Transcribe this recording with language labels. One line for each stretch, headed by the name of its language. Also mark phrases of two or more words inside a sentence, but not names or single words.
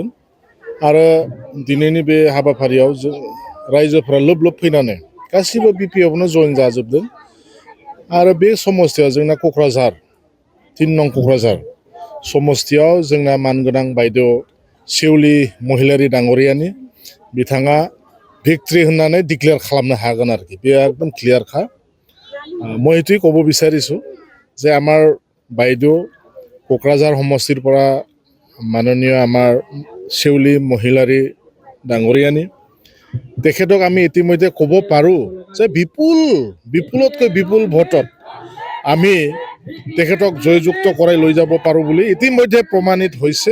Bodo: आरो दिनैनि बे हाबाफारियाव जों रायजोफ्रा लोब लोब फैनानै गासिबो बि पि एफआवनो जइन जाजोबदों। आरो बे समस्तियाव जोंना क'क्राझार 3 नं क'क्राझार समस्तियाव जोंना मानगोनां बायदेव सेउलि महिलारि डांगरियानि बिथाङा भिक्ट्रि होननानै डिक्लेयार खालामनो हागोन आरोखि। बे एकदम क्लियारखा।
Assamese: মই এইটোৱে ক'ব বিচাৰিছোঁ যে আমাৰ বাইদেউ কোকৰাঝাৰ সমষ্টিৰ পৰা মাননীয় আমাৰ সেউলি মহিলাৰী ডাঙৰীয়ানী তেখেতক আমি ইতিমধ্যে ক'ব পাৰোঁ যে বিপুলতকৈ বিপুল ভোটত আমি তেখেতক জয়যুক্ত কৰাই লৈ যাব পাৰোঁ বুলি ইতিমধ্যে প্ৰমাণিত হৈছে।